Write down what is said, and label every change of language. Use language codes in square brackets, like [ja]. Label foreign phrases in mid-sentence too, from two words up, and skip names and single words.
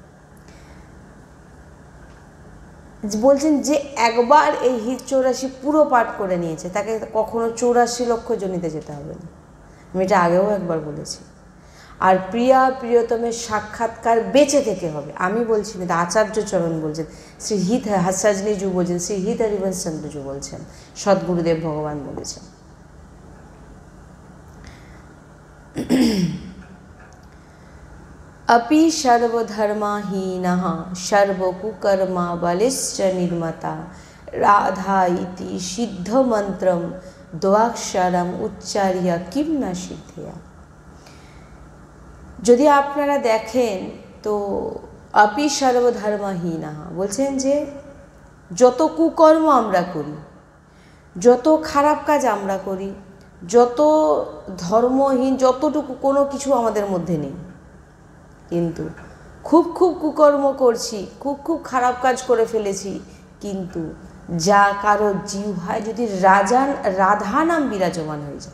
[bn] বলছেন যে একবার এই হিত 84 পুরো পাঠ করে নিয়েছে, তাকে কখনো 84 লক্ষ জনিতে যেতে হবে না। আমি এটা আগেও একবার বলেছি। আর প্রিয়া প্রিয়তমের সাক্ষাৎকার বেঁচে থেকে হবে, আমি বলছি না, আচার্য চরণ বলছেন, শ্রী হিত হাসাজলিজু বলছেন, শ্রী হিত হরিবংশ চন্দ্রজু বলছেন, সদ্গুরুদেব ভগবান বলেছেন। [sa] अपि सर्वधर्महीनः सर्वकुकर्मा बलिश्च निर्मता राधा इति सिद्धमन्त्रं द्वाक्षरम उच्चार्य किम न सिद्धया। [bn] যদি আপনারা দেখেন তো [sa] अपि सर्वधर्महीनः [bn] বলছেন যে যত কুকর্ম আমরা করি, যত খারাপ কাজ আমরা করি, যত ধর্মহীন, যতটুকু কোনো কিছু আমাদের মধ্যে নেই, কিন্তু খুব খুব কুকর্ম করছি, খুব খুব খারাপ কাজ করে ফেলেছি, কিন্তু যা কারো জিহ্বায় যদি রাধা নাম বিরাজমান হয়ে যায়।